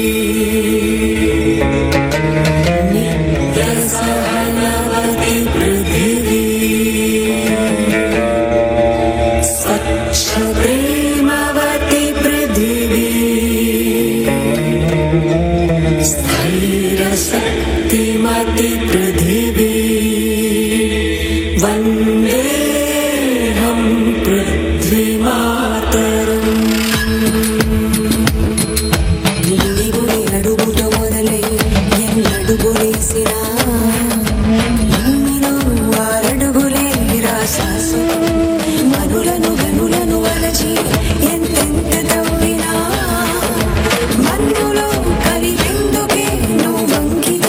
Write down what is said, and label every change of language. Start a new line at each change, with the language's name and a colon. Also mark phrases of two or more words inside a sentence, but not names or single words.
Sanskrit: नित्यसहनवती पृथिवी स्वच्छप्रेमवती पृथिवी स्थैर्यशक्तिमती पृथिवी वन्देऽहं पृथ्वीमातरम्.
Telugu: మనులను గనులను వలచి ఎంతెంత తవ్వినా మన్నులో కలిగెందుకే నువ్వు వంకితం.